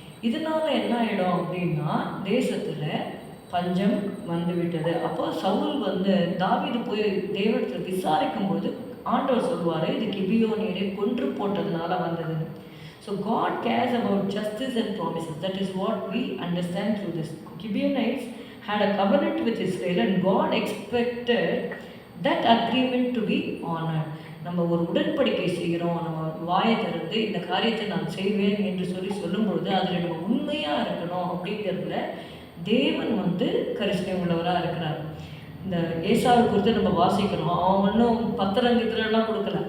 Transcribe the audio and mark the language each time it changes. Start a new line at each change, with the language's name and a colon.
Tamil: இதனால் என்ன ஆகிடும் அப்படின்னா தேசத்தில் பஞ்சம் வந்து விட்டது. அப்போ சவுல் வந்து தாவீது போய் தேவனத்தில் விசாரிக்கும்போது ஆண்டவர் சொல்லுவார், இது கிபியோனியரை கொன்று போட்டதுனால வந்ததுன்னு.
English: So God cares about justice and promises. That is what we understand through this. Gibeonites had a covenant with Israel and God expected that agreement to be honored.
Tamil: நம்ம ஒரு உடன்படிக்கை செய்கிறோம், நம்ம வாயை திறந்து இந்த காரியத்தை நான் செய்வேன் என்று சொல்லும்பொழுது அதில் நம்ம உண்மையாக இருக்கணும் அப்படிங்கிறதுல தேவன் வந்து கரிசனை உள்ளவராக இருக்கிறார். இந்த ஏசாவை குறித்து நம்ம வாசிக்கிறோம். அவன் ஒன்றும் பத்திரங்கித்திரம்லாம் கொடுக்கல.